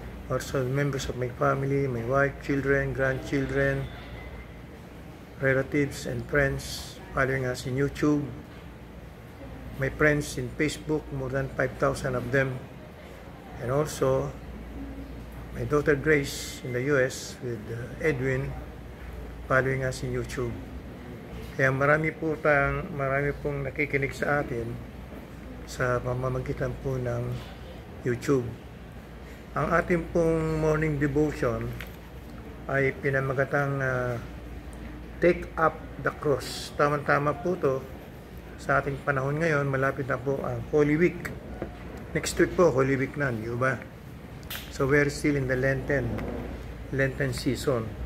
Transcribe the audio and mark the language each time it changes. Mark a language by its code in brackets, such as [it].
[en] Also members of my family, my wife, children, grandchildren, relatives and friends following us in YouTube, my friends in Facebook, more than 5,000 of them, and also my daughter Grace in the US with Edwin following us in YouTube. [tl] Kaya marami pong nakikinig sa atin sa pamamagitan po ng YouTube. Ang ating pong morning devotion ay pinamagatang Take Up the Cross. Tama-tama po to sa ating panahon ngayon. Malapit na po ang Holy Week. Next week po, Holy Week na, di ba? [en] So we're still in the Lenten season.